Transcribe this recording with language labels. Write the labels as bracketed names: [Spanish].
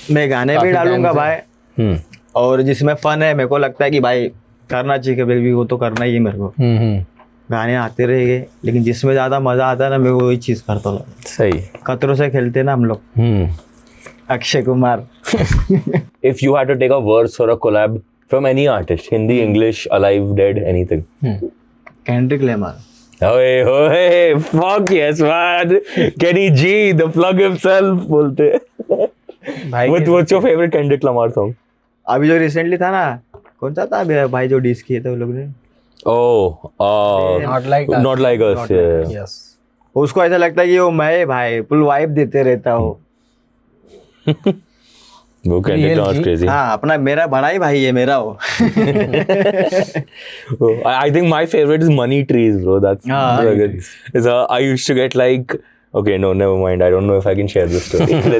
[Hindi] मैं गाने भी काफी डालूंगा time से। भाई, और जिसमें फन है, मेरे को लगता है कि भाई करना चाहिए, कभी वो तो करना ही है मेरे को। गाने आते रहेंगे, लेकिन जिसमें ज्यादा मजा आता है ना, मैं वही चीज करता हूँ। सही। खतरों से खेलते ना हम लोग, Akshay Kumar. [English] if you had to take a verse or a collab from any artist, Hindi, English, alive, dead, anything. [Hindi] Kendrick लेमार। [English] Oye, oye, fuck yes man, Kenny G, the plug himself बोलते हैं। [Hindi] भाई [English] What's your favorite Kendrick Lamar song? [Hindi] अभी जो recently था ना, कौन सा था अभी भाई जो डिस किए थे वो लोग ने? [English] Not like us. Not like us, yeah. Yes [Hindi] उसको ऐसा लगता है कि वो मैं भाई फुल वाइब देते रहता हूँ। [English] वो Kendrick Lamar's crazy. [Hindi] हाँ, अपना मेरा बड़ा ही भाई है मेरा वो। [English] I think my favorite is Money Trees, bro. That's Ah, very good. It's I used to get like, okay, no, never mind. I don't know if I can share this story.